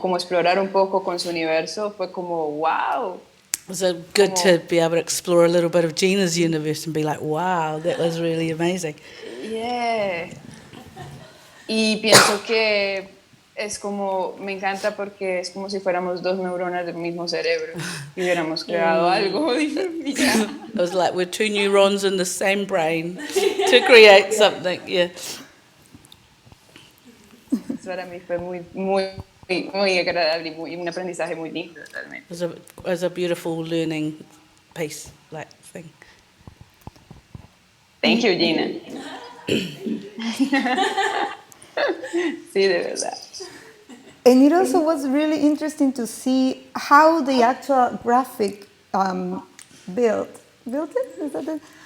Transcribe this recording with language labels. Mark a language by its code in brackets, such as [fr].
[es] Como explorar un poco con su universo, fue como wow. [en] It was good to be able to explore a little bit of Gina's universe and be like, wow, that was really amazing. Yeah. [es] Y pienso que es como, me encanta porque es como si fuéramos dos neuronas del mismo cerebro y hubiéramos creado algo. Y ya. [en] It was like we're two neurons in the same brain to create something, yeah. [es] Para mí fue muy agradable y un aprendizaje muy lindo realmente. [en] It was a beautiful learning piece, like thing. Thank you, Gina. [es] Sí, de verdad. [en] And it also was really interesting to see how the actual graphic built it? Is that it?